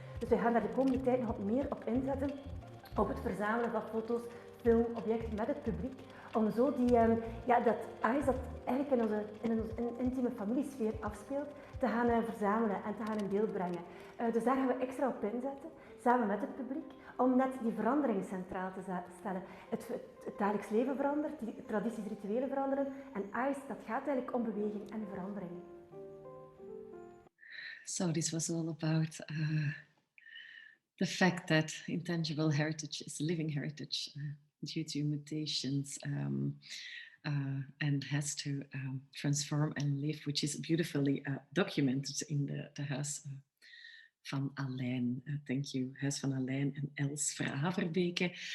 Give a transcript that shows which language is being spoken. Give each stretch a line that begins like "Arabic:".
Dutch: Dus we gaan daar de komende tijd nog wat meer op inzetten, op het verzamelen van foto's, film, objecten met het publiek, om zo dat ICE dat eigenlijk in onze intieme familiesfeer afspeelt, te gaan verzamelen en te gaan in beeld brengen. Dus daar gaan we extra op inzetten, samen met het publiek, om net die verandering centraal te stellen. Het dagelijks leven verandert, die tradities, rituelen veranderen en ICE, dat gaat eigenlijk om beweging en verandering.
English: So this was all about the fact that intangible heritage is living heritage. Due to mutations and has to transform and live, which is beautifully documented in the Huis van Alijn. Thank you, Huis van Alijn and Els Veraverbeke.